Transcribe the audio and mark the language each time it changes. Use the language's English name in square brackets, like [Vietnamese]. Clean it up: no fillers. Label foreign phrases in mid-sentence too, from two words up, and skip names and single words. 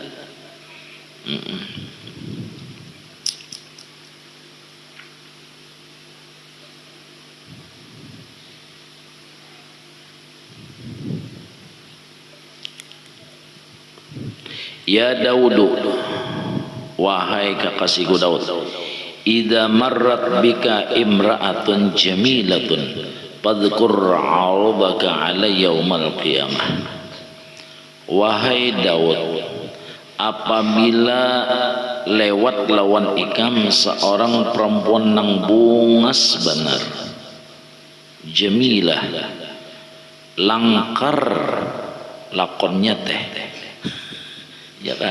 [Banjar] Ya Daudu, wahai kekasihku Daud, [Arabic] إذا مرت بك امرأة جميلة فاذكر عرابك على يوم القيامة. [Banjar] Wahai Daud, apabila lewat lawan ikam seorang perempuan nang bungas benar, jamilah, langkar lakonnya teh ya kah?